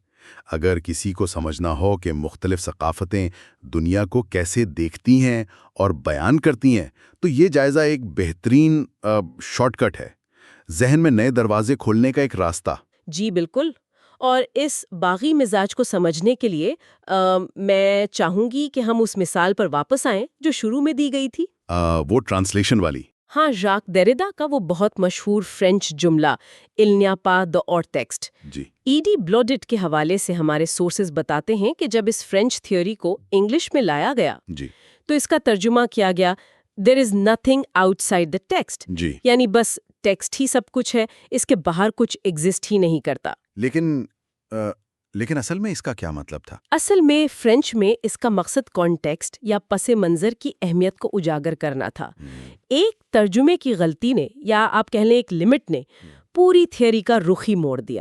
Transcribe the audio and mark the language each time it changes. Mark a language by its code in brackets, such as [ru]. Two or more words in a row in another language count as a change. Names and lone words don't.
[ur] اگر کسی کو سمجھنا ہو کہ مختلف ثقافتیں دنیا کو کیسے دیکھتی ہیں اور بیان کرتی ہیں تو یہ جائزہ ایک بہترین شارٹ کٹ ہے، ذہن میں نئے دروازے کھولنے کا ایک راستہ۔ جی بالکل، اور اس باغی مزاج کو سمجھنے کے لیے میں چاہوں گی کہ ہم اس مثال پر واپس آئیں جو شروع میں دی گئی تھی۔ وہ ٹرانسلیشن والی۔ ہاں، ژاک دیریدا کا وہ بہت مشہور فرینچ جملہ [fr] "Il n'y a pas d'autre texte"۔ [ur] جی، ای ڈی بلوڈٹ کے حوالے سے ہمارے سورسز بتاتے ہیں کہ جب اس [en] French theory [ur] کو انگلش میں لایا گیا جی، تو اس کا ترجمہ کیا گیا [en] "There is nothing outside the text"، [ur] جی۔ یعنی بس ٹیکسٹ ہی سب کچھ ہے، اس کے باہر کچھ ایگزسٹ ہی نہیں کرتا۔ لیکن اصل میں اس کا کیا مطلب تھا؟ اصل میں فرینچ میں اس کا مقصد کانٹیکسٹ یا پس منظر کی اہمیت کو اجاگر کرنا تھا۔ ایک ترجمے کی غلطی نے یا آپ کہہ لیں ایک لمٹ نے پوری تھیوری کا رخ ہی موڑ دیا۔